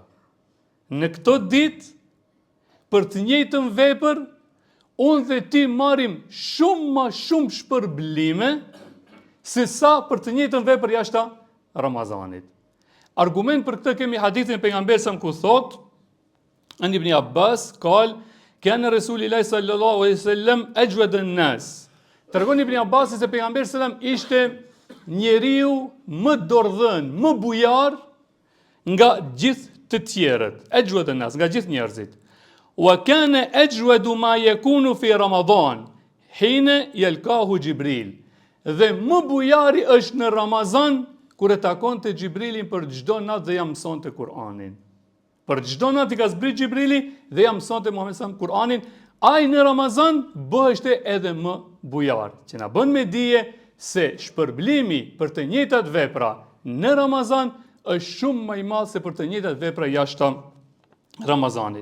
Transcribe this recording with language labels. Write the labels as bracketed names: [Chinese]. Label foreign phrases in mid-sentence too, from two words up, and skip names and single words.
[Albanian] Në këto ditë, për të njëjtën vepër, unë dhe ti marim shumë shpërblime se sa për të njëjtën vepër jashta Ramazanit. Argument për këtë kemi hadithin e pejgamberit ku thot: [Arabic] عن ابن عباس قال كان رسول الله صلى الله عليه وسلم أجود الناس. [Albanian] Tregon Ibn Abbas se pejgamberi sallam ishte njeriu më dordhën, më bujar nga gjithë të tjerët. [Arabic] أجود الناس, [Albanian] nga gjithë njerëzit. [Arabic] وكان أجود ما يكون في رمضان حين يلقاه جبريل. [Albanian] Dhe më bujari është në Ramazan kur e takonte Xhibrilin për çdo natë dhe ja mësonte Kur'anin. Për çdo natë i ka zbrit Xhibrili dhe ja mësonte Muhamedi sallallahu Kur'anin, ai në Ramazan bëheshte edhe më bujar. Që na bën me dije se shpërblimi për të njëjtat vepra në Ramazan është shumë më i madh se për të njëjtat vepra jashtë Ramazanit.